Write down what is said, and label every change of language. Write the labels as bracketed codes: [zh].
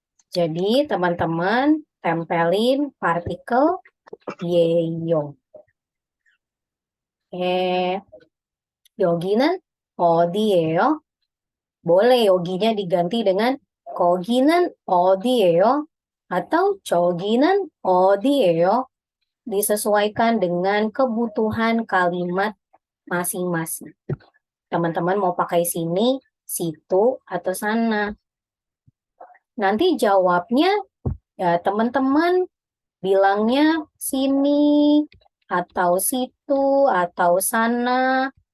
[id] Jadi teman-teman tempelin partikel yeyo. [ko] 여기는 어디예요? [id] Boleh yoginya diganti dengan [ko] 거기는 어디예요? [id] atau [ko] 저기는 어디예요? [id] Disesuaikan dengan kebutuhan kalimat masing-masing. Teman-teman mau pakai sini, situ, atau sana. Nanti jawabnya ya teman-teman bilangnya sini, atau situ, atau sana.